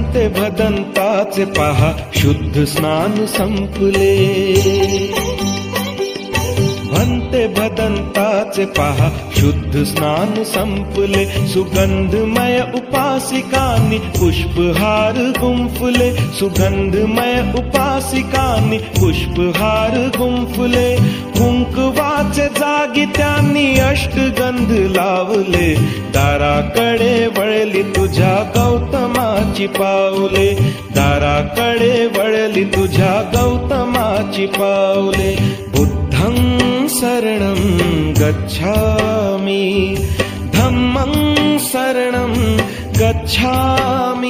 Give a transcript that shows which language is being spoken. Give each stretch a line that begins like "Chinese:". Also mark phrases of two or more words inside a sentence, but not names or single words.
Marathi: भदंताचे पहा शुद्ध स्नान संपले. भन्ते भदंताचे पहा शुद्ध स्नान संपले. सुगंधमय उपासिकांनी पुष्पहार गुंफले. सुगंधमय उपासिकांनी पुष्पहार गुंफले. कुंकवाचे जागी त्यांनी अष्टगंध लावले. दाराकडे वळली तुझ्या गौतमाची पावले. दाराकडे वळली तुझ्या गौतमाची पावले.
Pali: बुद्धं शरणं गच्छामि. धम्मं शरणं गच्छामि.